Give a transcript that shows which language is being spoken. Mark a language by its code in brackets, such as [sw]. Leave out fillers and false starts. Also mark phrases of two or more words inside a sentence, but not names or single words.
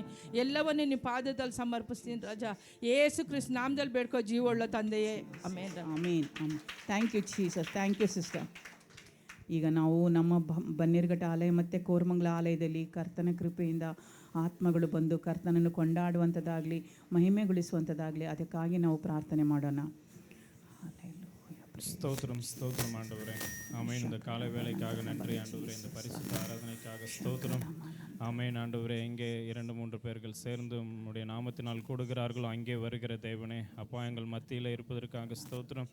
[kn] ಎಲ್ಲವನ್ನು ನಿಮ್ಮ ಪಾದದಲ್ಲಿ ಸಮರ್ಪಿಸ್ತೀನಿ ರಾಜ. ಯೇಸು ಕ್ರಿಸ್ತ ನಾಮದಲ್ಲಿ ಬೇಡ್ಕೋ ಜೀವವುಳ್ಳ ತಂದೆಯೇ, ಆಮೇನ್. [en] Amen. Thank you Jesus. Thank you sister. [kn] ಈಗ ನಾವು ನಮ್ಮ ಬನ್ನೇರುಘಟ್ಟ ಆಲಯ ಮತ್ತು ಕೋರಮಂಗಲ ಆಲಯದಲ್ಲಿ ಕರ್ತನ ಕೃಪೆಯಿಂದ ಆತ್ಮಗಳು ಬಂದು ಕರ್ತನನ್ನು ಕೊಂಡಾಡುವಂಥದ್ದಾಗಲಿ, ಮಹಿಮೆಗೊಳಿಸುವಂಥದ್ದಾಗಲಿ, ಅದಕ್ಕಾಗಿ ನಾವು ಪ್ರಾರ್ಥನೆ ಮಾಡೋಣ. [ta] ஸ்தோத்திரம் ஸ்தோத்திரம் ஆண்டவரே. ஆமேன். இந்த காலை வேலைக்காக நன்றி ஆண்டவரே. இந்த பரிசுத்த ஆராதனைக்காக ஸ்தோத்திரம். ஆமேன் ஆண்டவரே. எங்கே 2-3 பேர்கள் சேர்ந்து உம்முடைய நாமத்தினால் கூடுகிறார்களோ அங்கே வருகிற தேவனே, அப்பா, எங்கள் மத்தியில் இருப்பதற்காக ஸ்தோத்திரம்.